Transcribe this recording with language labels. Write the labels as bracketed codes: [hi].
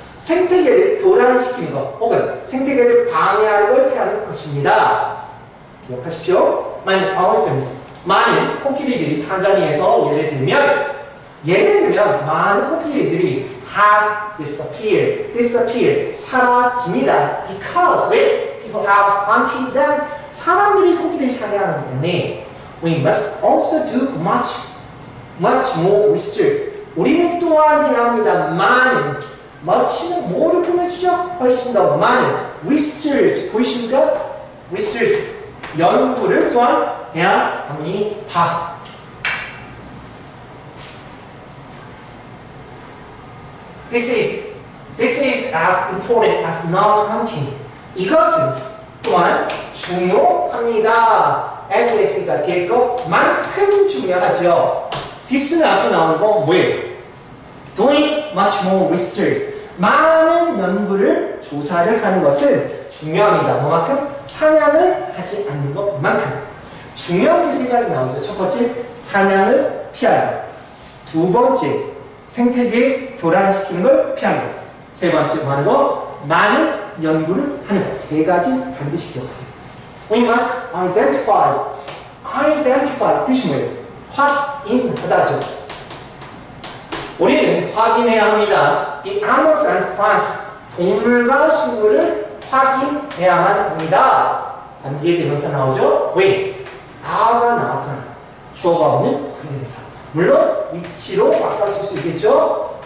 [ko] 생태계를 교란시키는 것 혹은 생태계를 방해하는 걸 피하는 것입니다. 기억하십시오. 많은 코끼리들이 탄자니아에서 예를 들면 많은 코끼리들이 [en] has disappeared [ko] 사라집니다. because 왜? [en] people have hunted them [ko] 사람들이 코끼리를 사냥하기 때문에 [en] we must also do much more research [ko] 우리는 또한 해야 합니다. 많은 much는 뭐를 꾸며주죠? 훨씬 더 많은 research 보이십니까? research 연구를 또한 해야 합니다. [en] This is as important as non-hunting. [ko] 이것은 또한 중요합니다. SS가 뒤에 것만큼 중요하죠. this는 앞에 나온 거 뭐예요? [en] Doing much more research. [ko] 많은 연구를 조사를 하는 것은 중요합니다. 뭐만큼? 사냥을 하지 않는 것만큼. 중요한 게 세 가지 나오죠. 첫 번째, 사냥을 피하는 것. 두 번째, 생태계 교란시키는 걸 피하는 것. 세 번째, 뭐 하는 거? 많은 연구를 하는 것. 세 가지 반드시 기억하세요. [en] We must identify [ko] 뜻이 뭐예요? 확인하다죠. 우리는 확인해야 합니다. [en] The animals and plants [ko] 동물과 식물을 확인해야만 합니다. 반기의 대명사 나오죠? 왜? 아가 나왔잖아. 주어가 없는 관계대명사. 물론 위치로 바꿔 쓸 수 있겠죠?